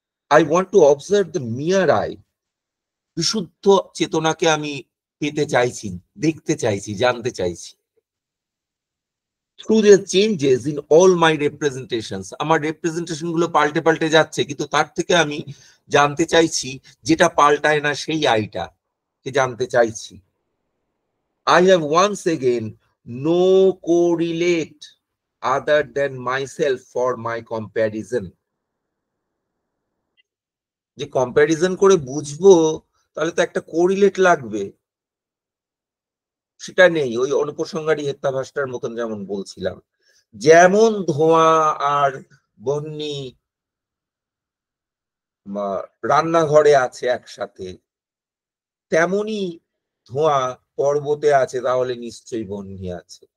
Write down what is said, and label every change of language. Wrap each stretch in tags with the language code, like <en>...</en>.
<en>I want to observe the mere I,</en> <bn>বিশুদ্ধ চেতনাকে আমি পেতে চাইছি, দেখতে চাইছি, জানতে চাইছি।</bn> <en>through the changes in all my representations,</en> <bn>আমার রিপ্রেজেন্টেশন গুলো পাল্টে পাল্টে যাচ্ছে, কিন্তু তার থেকে আমি জানতে চাইছি, যেটা পাল্টায় না সেই আইটা কে জানতে চাইছি।</bn> <en>I have once again no correlate other than myself for my comparison</en> <bn>যে কম্প্যারিজন করে বুঝবো তাহলে তো একটা কোরিলেট লাগবে, সেটা নেই। ওই অনুপসংহারী হেত্যাভাসটার মতন যেমন বলছিলাম, যেমন ধোঁয়া আর বহ্নি রান্নাঘরে আছে একসাথে, তেমনি ধোঁয়া পর্বতে আছে, তাহলে নিশ্চয়ই বহ্নি আছে।</bn>